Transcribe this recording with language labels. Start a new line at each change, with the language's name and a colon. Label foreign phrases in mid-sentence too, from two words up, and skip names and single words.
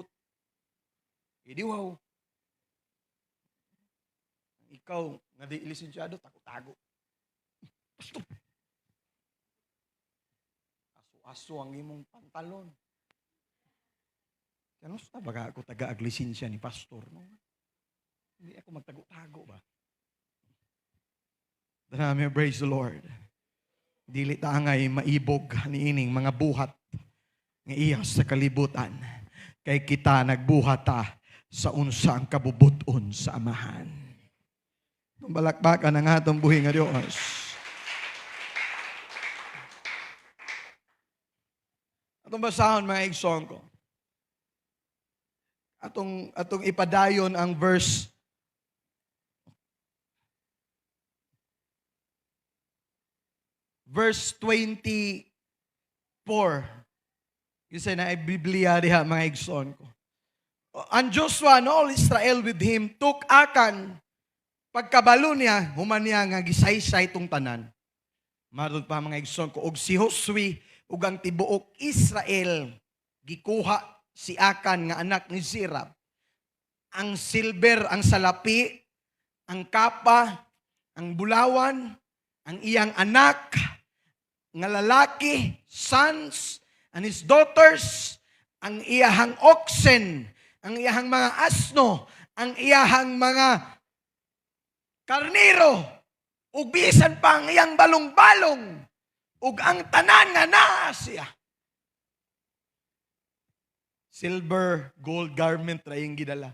Filipino: Hindi wow.
Cebuano: Ikaw, nga di lisensyado, tago-tago. Pastor. Aso-aso ang imong pantalon. Kano sa baga ako taga-aglisensya ni pastor, no?
Filipino: Hindi ako magtago-tago ba?
Cebuano: Dami,
English: praise the Lord.
Cebuano: Dili ta ngay maibog niining mga buhat nga iya sa kalibutan. Kay kita nagbuhat ta sa unsa ang kabubuton sa amahan. Balakbakan ang atong buhi nga Dios. Atong basahon mga igsoon ko. Atong ipadayon ang verse 24. Kasi na ay Biblia diha mga igsoon ko.
English: And Joshua and all Israel with him took Akan.
Cebuano: Pagkabalo niya, human niya nga gisaysay tong tanan. Marod pa mga igsoon ko. Og si Josue, ug ang tibuok Israel, gikuha si Akan nga anak ni Zerah. Ang silver, ang salapi, ang kapa, ang bulawan, ang iyang anak, nga lalaki,
English: sons, and his daughters,
Cebuano: ang iyahang oxen, ang iyahang mga asno, ang iyahang mga karniro, ug bisan pa ang iyang balong-balong, ug ang tanan nga naa siya.
English: Silver, gold garment
Cebuano: ra iyang gidala.